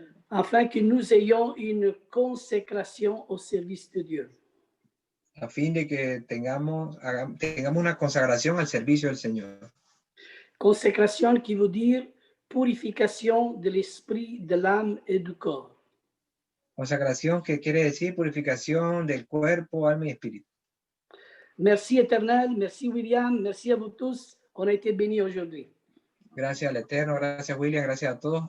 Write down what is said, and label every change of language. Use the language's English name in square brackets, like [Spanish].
[French] Afin que nous ayons une consécration au service de Dieu. [Spanish] A fin de que tengamos una consagración al servicio del Señor. [French] Consécration qui veut dire purification de l'esprit, de l'âme et du corps. [Spanish] Consagración que quiere decir purificación del cuerpo, alma y espíritu. [French] Merci Éternel, merci William, merci à vous tous. On a été bénis aujourd'hui. [Spanish] Gracias al Eterno, gracias William, gracias a todos.